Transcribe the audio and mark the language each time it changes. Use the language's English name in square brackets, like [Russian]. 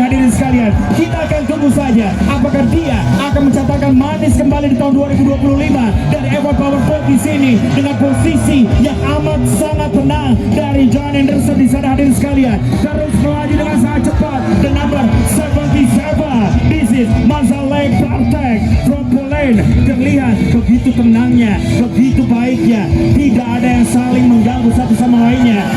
[Indonesian] Hadirin sekalian, kita akan tunggu saja apakah dia akan mencatatkan manis kembali di tahun 2025 dari F1 Powerboat di sini dengan posisi yang amat sangat tenang dari John Anderson di sana. Hadirin sekalian, terus melaju dengan sangat cepat [English] the number 77. This is Manzalek Bartek from Poland. [Indonesian] Terlihat begitu tenangnya, begitu baiknya, tidak ada yang saling mengganggu satu sama lainnya.